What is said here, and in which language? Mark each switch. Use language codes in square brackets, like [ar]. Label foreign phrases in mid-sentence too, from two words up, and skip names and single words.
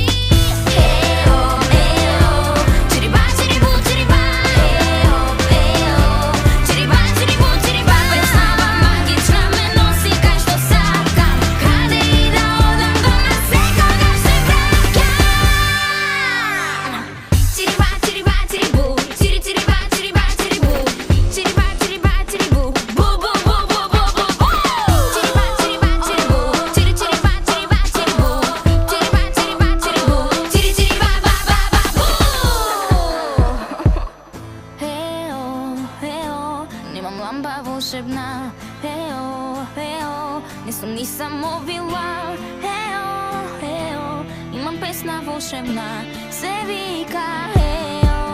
[mk] Ео, ео, чириба, чирибу, чириба, ео, ео, чириба, чирибу, чириба, песната магична ме носи кај што сакам, каде и да одам дома секогаш се враќам. Чириба, чириба, чирибу, чири, чириба, чириба, чирибу, чириба, чириба, чирибу, бу, бу, бу, бу, бу, бу, бу. Чириба, чириба, чирибу, чири, чириба, чириба, чирибу, чириба, чириба, чирибу, чири, чириба, ба, ба, ба, бу. Ео, ео, немам ламба волшебна, ео, ео, [sr] nisam ovila, [mk] ео, ео, имам песна волшебна, се вика, ео.